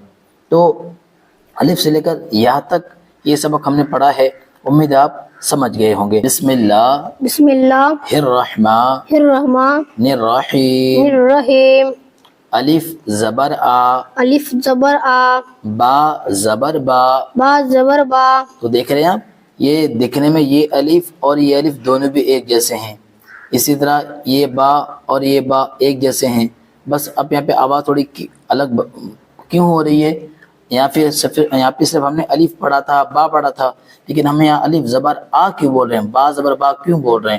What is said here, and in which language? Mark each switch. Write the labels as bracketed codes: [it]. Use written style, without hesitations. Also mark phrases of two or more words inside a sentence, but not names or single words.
[ur] تو الف سے لے کر یہاں تک یہ سبق ہم نے پڑھا ہے، امید آپ سمجھ گئے ہوں گے۔ [ar] بسم اللہ بسم اللہ الرحمن الرحمن الرحیم، الرحیم، [ur] الف زبر آ، الف زبر آ، با زبر با۔ با زبر با۔ تو دیکھ رہے ہیں آپ، یہ دیکھنے میں یہ الف اور یہ الف دونوں بھی ایک جیسے ہیں، اسی طرح یہ با اور یہ با ایک جیسے ہیں، بس اب یہاں پہ آواز تھوڑی الگ کیوں ہو رہی ہے؟ یہاں پہ صرف ہم نے الف پڑھا تھا، با پڑھا تھا، لیکن ہم یہاں الف زبر آ کیوں بول رہے ہیں، با زبر با کیوں بول رہے ہیں؟